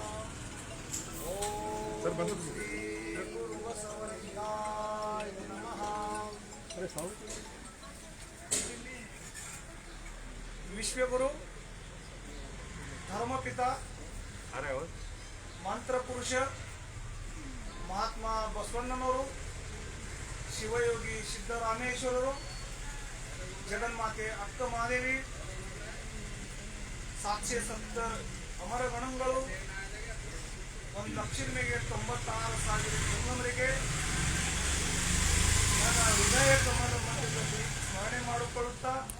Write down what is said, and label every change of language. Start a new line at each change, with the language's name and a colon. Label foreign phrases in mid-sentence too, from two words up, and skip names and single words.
Sanskrit: ओम श्री गुरु बसवलिंगाय नमः.
Kannada: ವಿಶ್ವಗುರು ಧರ್ಮಪಿತಾ ಮಂತ್ರಪುರುಷ ಮಹಾತ್ಮಾ बसवಣ್ಣनವರು ಶಿವಯೋಗಿ ಸಿದ್ದರಾಮೇಶ್ವರರು ಜಗನ್ಮಾತೆ ಅಕ್ಕ ಮಹಾದೇವಿ 770 ಅಮರ ಗಣಗಳು 1,96,000 ಜಂಗಮರಿಗೆ ನನ್ನ ಹೃದಯ ಕಮಲ ಮಧ್ಯದಲ್ಲಿ ಸ್ಮರಣೆ ಮಾಡಿಕೊಳ್ಳುತ್ತಾ